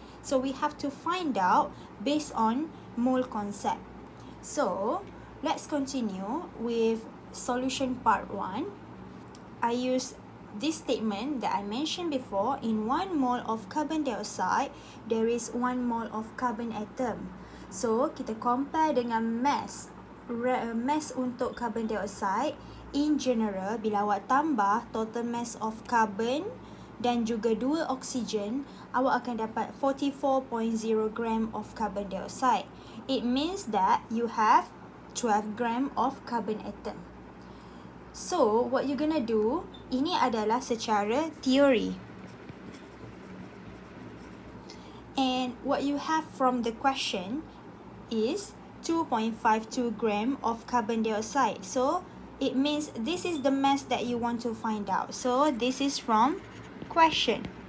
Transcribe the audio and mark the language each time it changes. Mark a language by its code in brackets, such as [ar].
[en] So we have to find out based on mole concept. So let's continue with solution part 1. I use this statement that I mentioned before. In 1 mole of carbon dioxide, there is 1 mole of carbon atom. So [ms] kita [en] compare [ms] dengan [en] mass [ms] untuk [en] carbon dioxide. In general, [ms] bila awak tambah [en] total mass of carbon [ms] dan juga 2 oksigen, awak akan dapat 44.0 [en] gram of carbon dioxide. It means that you have 12 gram of carbon atom. So, what you gonna do, [ms] ini adalah secara teori. [en] And what you have from the question is 2.52 gram of carbon dioxide. So, it means this is the mass that you want to find out. So, this is from question.